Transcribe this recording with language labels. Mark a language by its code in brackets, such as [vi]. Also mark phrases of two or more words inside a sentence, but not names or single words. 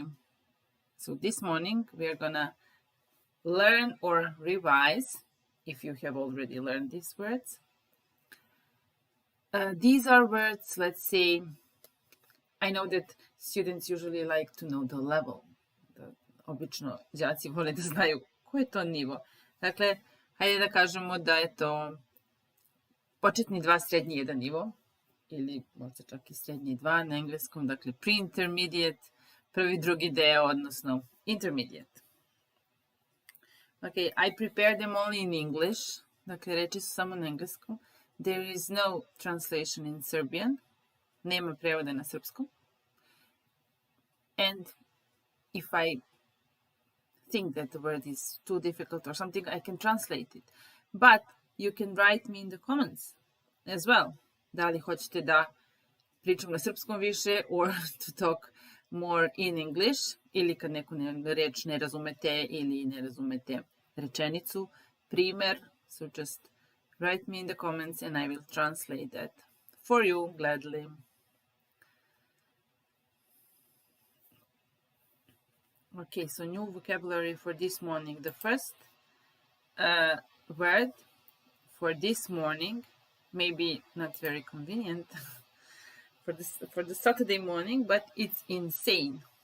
[en] So this morning we are gonna learn or revise, if you have already learned these words. These are words, let's say, I know that students usually like to know the level. [sr] Obično đaci vole da znaju koji je to nivo. Dakle, hajde da kažemo da je to početni 2, srednji 1 nivo, ili možda čak i srednji 2 na engleskom, dakle pre-intermediate, prvi, drugi deo, odnosno intermediate. [en] Okay, I prepared them only in English. [sr] Dakle, reči su samo na engleskom. [en] There is no translation in Serbian. [sr] Nema prevoda na srpskom. [en] And if I think that the word is too difficult or something, I can translate it. But you can write me in the comments as well. [sr] Da li hoćete da pričam na srpskom više [en] or to talk more in English, [sr] ili kad neku reč ne razumete ili ne razumete rečenicu, primer, [en] so just write me in the comments and I will translate that for you gladly. Okay, so new vocabulary for this morning. The first word for this morning, maybe not very convenient for the Saturday morning, but it's insane.